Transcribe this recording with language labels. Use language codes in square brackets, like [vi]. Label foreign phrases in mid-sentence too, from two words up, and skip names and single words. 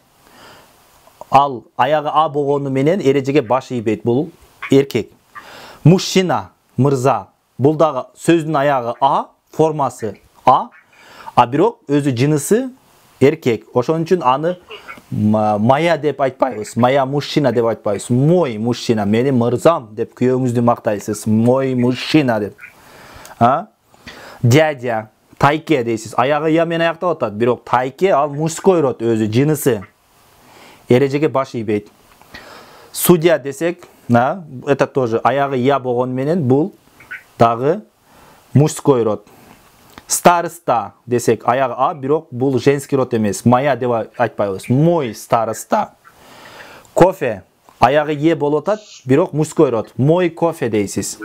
[ky] Ал аягы А болгону менен эрежеге баш ийбейт. Бул эркек. Мужчина, мырза. Бул дагы сөздүн аягы А, формасы А, бирок өзү жынысы эркек. Ошон үчүн аны моя деп айтпайбыз. [ru] Моя мужчина [ky] деп айтпайбыз. [ru] Мой мужчина, [ky] менин мырзам деп күйөөңүздү мактайсыз. [ru] Мой мужчина [ky] деп. Дядя, тайке дейсиз. Аягы Я менен аяктап атат, бирок тайке ал [ru] мужской род, [ky] өзү жынысы. Эрежеге баш ийбейт. Судья десек, [ru] это тоже [ky] аягы Я болгон менен бул дагы [ru] мужской род. [ky] Староста десек, аягы А, бирок бул [ru] женский род [ky] эмес. Моя деп айтпайбыз. [ru] Мой староста. [ky] Кофе, аягы Е болуп атат, бирок [ru] мужской род. Мой кофе [ky] дейсиз.